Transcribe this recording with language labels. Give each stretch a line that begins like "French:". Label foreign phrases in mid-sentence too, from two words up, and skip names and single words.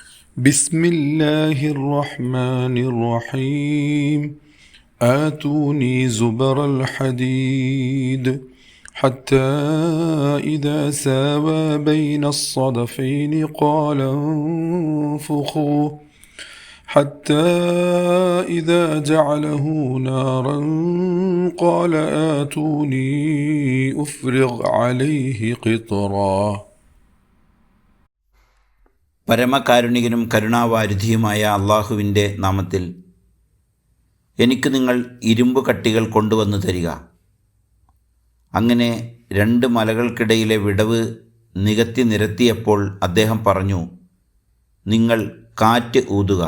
Arabic: بسم الله الرحمن الرحيم آتوني زبر الحديد حتى إذا ساوى بين الصدفين قال انفخوا حتى إذا جعله نارا قال آتوني أفرغ عليه قطرا.
Malayalam: പരമകാരുണികനും കരുണാവാരിധിയുമായ അള്ളാഹുവിൻ്റെ നാമത്തിൽ. എനിക്ക് നിങ്ങൾ ഇരുമ്പ് കട്ടികൾ കൊണ്ടുവന്നു തരിക. അങ്ങനെ 2 മലകൾക്കിടയിലെ വിടവ് നികത്തി നിരത്തിയപ്പോൾ അദ്ദേഹം പറഞ്ഞു, നിങ്ങൾ കാറ്റ് ഊതുക.